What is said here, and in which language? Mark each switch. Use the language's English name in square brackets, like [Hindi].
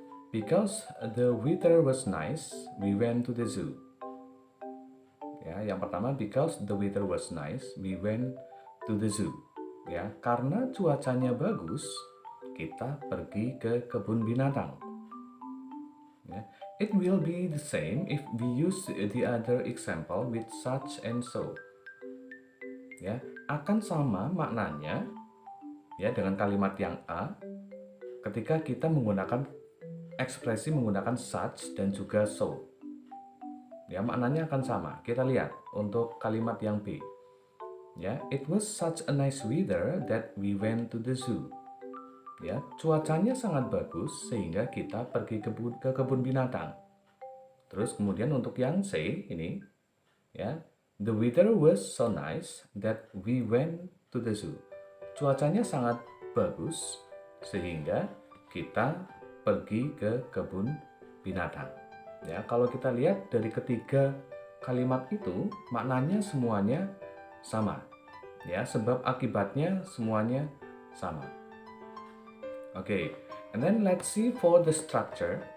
[English] Because the weather was nice, we went to the zoo. [Indonesian] Ya, yang pertama [English] because the weather was nice, we went to the zoo. [Indonesian] Ya, karena cuacanya bagus, kita pergi ke kebun binatang. [English] Ya, it will be the same if we use the other example with such and so. [Indonesian] Ya, akan sama maknanya ya dengan kalimat yang A ketika kita menggunakan ekspresi menggunakan such dan juga so. Ya, maknanya akan sama. Kita lihat untuk kalimat yang B. [English] Ya, it was such a nice weather that we went to the zoo. [Indonesian] Ya, cuacanya sangat bagus sehingga kita pergi ke kebun binatang. Terus kemudian untuk yang C ini, ya, [English] the weather was so nice that we went to the zoo. [Indonesian] Cuacanya sangat bagus sehingga kita pergi ke kebun binatang. Ya, kalau kita lihat dari ketiga kalimat itu, maknanya semuanya sama. Ya, sebab akibatnya semuanya sama. [English] Oke, and then let's see for the structure.